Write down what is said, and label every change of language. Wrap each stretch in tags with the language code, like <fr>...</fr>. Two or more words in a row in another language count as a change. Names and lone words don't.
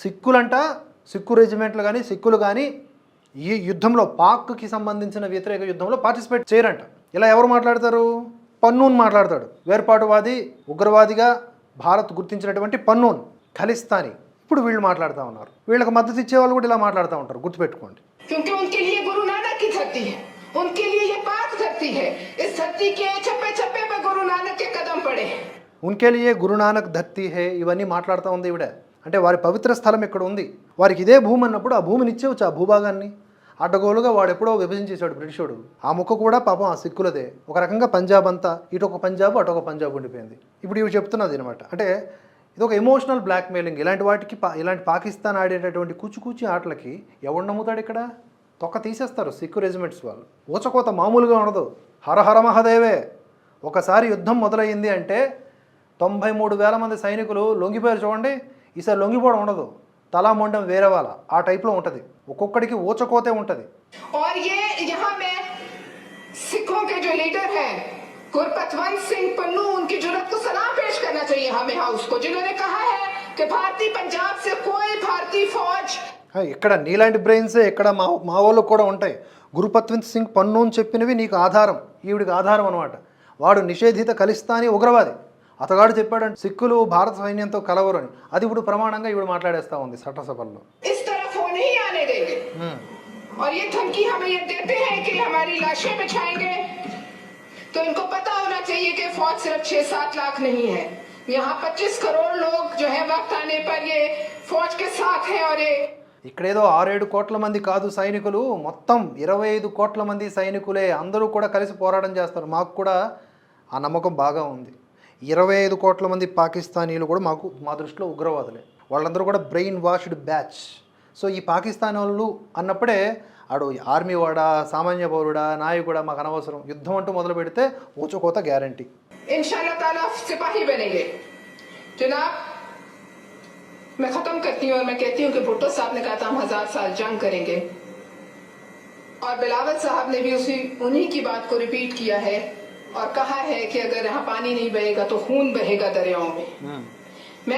<te>సిక్కు రెజిమెంట్లు కానీ సిక్కులు కానీ ఈ యుద్ధంలో, పాక్కి సంబంధించిన వ్యతిరేక యుద్ధంలో పార్టిసిపేట్ చేయరంట. ఇలా ఎవరు మాట్లాడతారు, పన్నూన్ మాట్లాడతాడు. వేర్పాటువాది, ఉగ్రవాదిగా భారత్ గుర్తించినటువంటి పన్నూన్ ఖలిస్తానీ. ఇప్పుడు వీళ్ళు మాట్లాడుతూ ఉన్నారు. వీళ్ళకి మద్దతు ఇచ్చే వాళ్ళు కూడా ఇలా మాట్లాడుతూ ఉంటారు, గుర్తుపెట్టుకోండి.</te> <ur>ان کے لیے یہ پاک دھرتی ہے، اس دھرتی کے چپے چپے پہ گرو نانک کے قدم پڑے. ان کے لیے گرو نانک دھرتی ہے</ur> <te>ఇవన్నీ మాట్లాడుతూ ఉంది ఈవిడ. అంటే వారి పవిత్ర స్థలం ఇక్కడ ఉంది, వారికి ఇదే భూమి అన్నప్పుడు ఆ భూమిని ఇచ్చేవచ్చు, ఆ భూభాగాన్ని. అడ్డగోలుగా వాడు ఎప్పుడో విభజించేశాడు బ్రిటిషోడు. ఆ ముక్క కూడా పాపం ఆ సిక్కులదే. ఒక రకంగా పంజాబ్ అంతా ఇటు ఒక పంజాబ్ అటు ఒక పంజాబ్ ఉండిపోయింది. ఇప్పుడు ఇవి చెప్తున్నది అనమాట. అంటే ఇది ఒక</te> <en>emotional blackmailing.</en> <te>ఇలాంటి వాటికి, ఇలాంటి పాకిస్తాన్ ఆడేటటువంటి కూచి ఆటలకి ఎవడు నమ్ముతాడు? ఇక్కడ తొక్క తీసేస్తారు సిక్కు రెజిమెంట్స్ వాళ్ళు. ఊచకోత మామూలుగా ఉండదు. హరహర మహాదేవే. ఒకసారి యుద్ధం మొదలయ్యింది అంటే 93,000 మంది సైనికులు లొంగిపోయారు చూడండి. ఈసారి లొంగిపోవడం ఉండదు, తలా మొండం వేరే వాళ్ళ ఆ టైప్లో ఉంటుంది. ఒక్కొక్కడికి ఊచకోతే ఉంటుంది.</te> <ur>گرپتونت سنگھ پنو، ان کی جرأت کو سلام پیش کرنا چاہیے ہمیں ہاؤس کو، جنہوں نے کہا ہے کہ بھارتیہ پنجاب سے کوئی بھارتیہ فوج.</ur> <te>ఇక్కడ నీలాంటి బ్రెయిన్సే ఇక్కడ మా వాళ్ళకు కూడా ఉంటాయి. గురుపత్వంత్ సింగ్ పన్నూన్ చెప్పినవి నీకు ఆధారం, ఈవిడికి ఆధారం అనమాట. వాడు నిషేధిత ఖలిస్తానీ ఉగ్రవాది. అతగాడు చెప్పాడంటే సిక్కులు భారత సైన్యంతో కలవరు అని. అది ఇప్పుడు ప్రమాణంగా ఈవిడ మాట్లాడేస్తా ఉంది చట్టసభల్లో.</te> <ur>اور یہ دھمکی ہمیں یہ دیتے ہیں کہ ہماری لاشیں بچھائیں گے، تو ان کو پتا ہونا چاہیے کہ فوج صرف 6-7 لاکھ نہیں ہے، یہاں 25 کروڑ لوگ جو ہے وقت آنے پر یہ فوج کے ساتھ ہیں. اور یہ</ur> <te>ఇక్కడేదో 6-7 కోట్ల మంది కాదు సైనికులు, మొత్తం 25 కోట్ల మంది సైనికులే. అందరూ కూడా కలిసి పోరాటం చేస్తారు. మాకు కూడా ఆ నమ్మకం బాగా ఉంది. 25 కోట్ల మంది పాకిస్తానీలు కూడా మా దృష్టిలో ఉగ్రవాదులే. వాళ్ళందరూ కూడా</te> <en>brain washed batch.</en> <te>సో ఈ పాకిస్తాన్ వాళ్ళు అన్నప్పుడే ఆడు ఆర్మీ వాడా, సామాన్య పౌరుడా, నాయకుడా మాకు అనవసరం. యుద్ధం అంటూ మొదలు పెడితే ఊచకోత గ్యారంటీ.</te> <ur>انشاءاللہ تعالیٰ سپاہی بنیں گے۔ جناب، میں ختم کرتی ہوں اور میں کہتی ہوں کہ بھٹو صاحب نے کہا تھا ہم 1000 سال جنگ کریں گے، اور بلاول صاحب نے بھی انہی کی بات کو ریپیٹ کیا ہے اور کہا ہے کہ اگر یہاں پانی نہیں بہے گا تو خون بہے گا دریاؤں میں.</ur>